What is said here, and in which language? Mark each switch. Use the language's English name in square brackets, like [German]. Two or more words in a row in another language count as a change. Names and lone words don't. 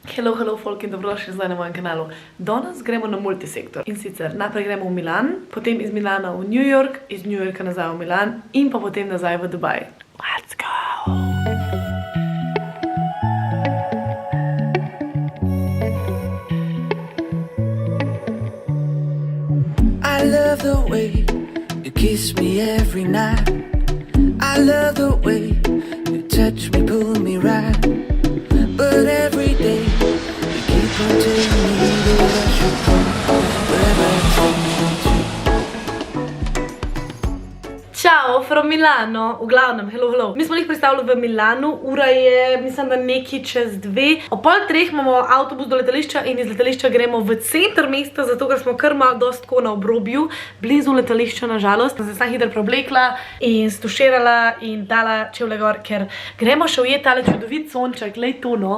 [English] Hello folk [Slovenian] in dobrodošli zdaj na mojem kanalu. Danes gremo na multisektor. In sicer najprej gremo v Milan, potem iz Milana v New York, iz New Yorka nazaj v Milan in pa potem nazaj v Dubaj. [English] Let's go! I love the way you kiss me every night. I love the way you touch me, pull me right. But every day you keep on telling me that I should go wherever I take you to. [Slovenian] Ciao, from Milano. V glavnem, hello. Mi smo jih predstavili v Milanu, ura je, mislim, da nekaj čez 2. O 2:30 imamo avtobus do letališča in iz letališča gremo v center mesta, zato ker smo kar malo dosti tako na obrobju, blizu letališča na žalost. Sem se sam hitro preoblekla in stuširala in dala čevlje gor, ker gremo še ujeti tale čudovit sonček, glej to no.